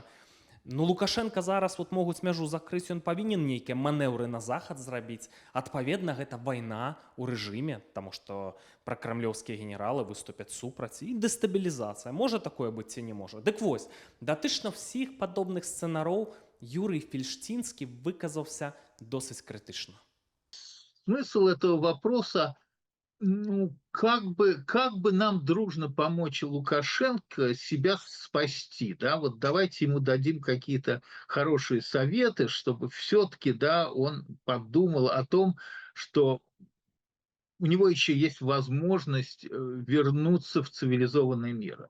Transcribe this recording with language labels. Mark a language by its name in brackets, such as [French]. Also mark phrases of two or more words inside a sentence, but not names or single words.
[Belarusian] Ну, Лукашенка зараз могуць мяжу закрыць, ён павінен нейкія манеўры на захад зрабіць. Адпаведна, гэта вайна ў рэжыме, таму што пракрэмлёўскія генералы выступяць супраць, і дэстабілізацыя. Можа такое быць ці не можа? Дык вось, датычна ўсіх падобных сцэнароў Юрый Фельштінскі выказаўся досыць крытычна. [Russian] Смысл этого вопроса, ну, как бы нам дружно помочь Лукашенко себя спасти, да, вот давайте ему дадим какие-то хорошие советы, чтобы все-таки, да, он подумал о том, что у него еще есть возможность вернуться в цивилизованный мир.